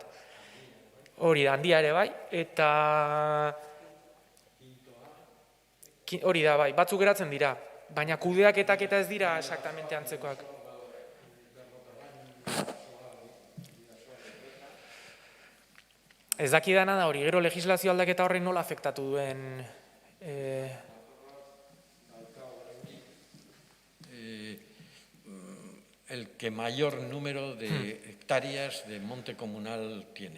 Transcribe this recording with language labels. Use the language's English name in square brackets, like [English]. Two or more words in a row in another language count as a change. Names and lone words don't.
[Basque] Hori da, handia ere bai, eta hori da bai, batzuk geratzen dira, baina kudeaketak eta ez dira exactamente antzekoak. Ez dakidana da hori, gero legislazio aldaketa horrein nola afektatu duen [Spanish] el que mayor número de hectáreas de monte comunal tiene.